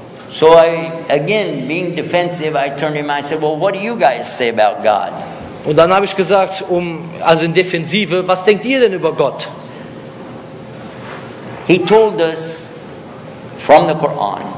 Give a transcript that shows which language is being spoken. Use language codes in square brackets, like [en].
[en] So I, again, being defensive, I turned to him and I said, well, what do you guys say about God? [de] Und dann habe ich gesagt, also in Defensive, was denkt ihr denn über Gott? [en] He told us from the Quran.